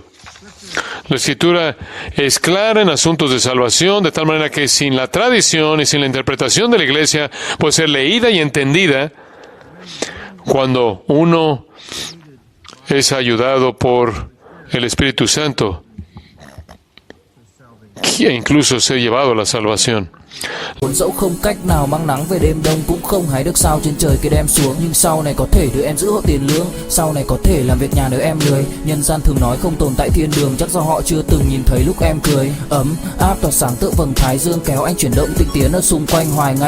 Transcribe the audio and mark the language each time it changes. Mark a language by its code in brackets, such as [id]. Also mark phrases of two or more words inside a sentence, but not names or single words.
[es] La Escritura es clara en asuntos de salvación, de tal manera que sin la tradición y sin la interpretación de la Iglesia puede ser leída y entendida cuando uno es ayudado por el Espíritu Santo, e incluso ser llevado a la salvación. [vi] Dẫu không cách nào mang nắng về đêm đông, cũng không hái được sao trên trời kia đem xuống, nhưng sau này có thể đưa em giữ hộ tiền lương, sau này có thể làm việc nhà nếu em lười. Nhân gian thường nói không tồn tại thiên đường, chắc do họ chưa từng nhìn thấy lúc em cười. Ấm áp tỏa sáng tựa vầng thái dương, kéo anh chuyển động tinh tiến ở xung quanh hoài ngày.